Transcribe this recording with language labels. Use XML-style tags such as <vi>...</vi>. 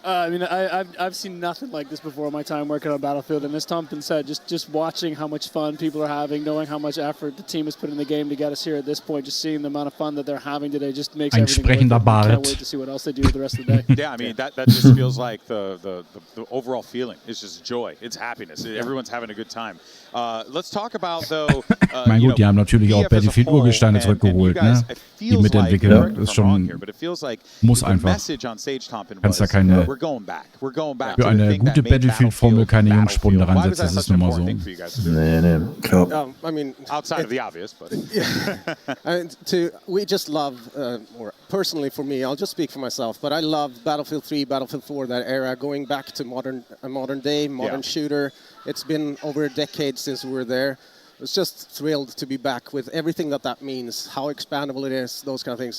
<en>I mean, I've seen nothing like this before in my time working on Battlefield, and as Tompin said, just watching how much fun people are having, knowing how much effort the team has put in the game to get us here at this point, just seeing the amount of fun that they're having today just makes everything worth it. I can't wait to see what else they do with the rest of the day. Yeah, I mean, that just feels like the overall feeling. It's just joy. It's happiness. Everyone's having a good time. Let's talk about, though,</en> <de>mein gut, die haben natürlich auch Battlefield-Urgesteine zurückgeholt, ne? Die mitentwickelt, ist schon, muss einfach. Kannst da keine, für eine gute Battlefield-Formel keine Jungspunde ransetzen, das ist nun mal so. Nee, klar.</de> <en>I mean, outside of the obvious, but we just love, or personally for me, I'll just speak for myself, but I love Battlefield 3, Battlefield 4, that era, going back to modern day, modern shooter. It's been over a decade since we were there. I was just thrilled to be back with everything that means, how expandable it is, those kind of things.</en>